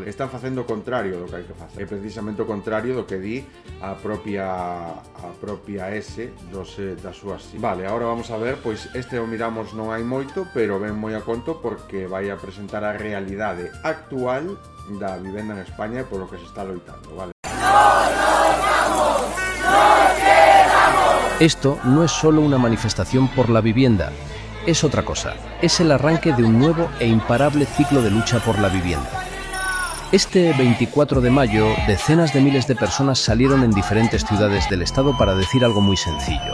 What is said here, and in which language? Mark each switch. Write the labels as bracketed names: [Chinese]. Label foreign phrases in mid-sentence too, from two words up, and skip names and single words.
[Galician] Están facendo o contrario do que hai que facer. É precisamente o contrario do que di a propia S das súas. Vale, agora vamos a ver, pois este o miramos non hai moito, pero ven moi a conto porque vai a presentar a realidade actual da vivenda en España e polo que se está loitando, vale? [Spanish] Esto no es solo una manifestación por la vivienda, es otra cosa, es el arranque de un nuevo e imparable ciclo de lucha por la vivienda. Este 24 de mayo, decenas de miles de personas salieron en diferentes ciudades del estado para decir algo muy sencillo.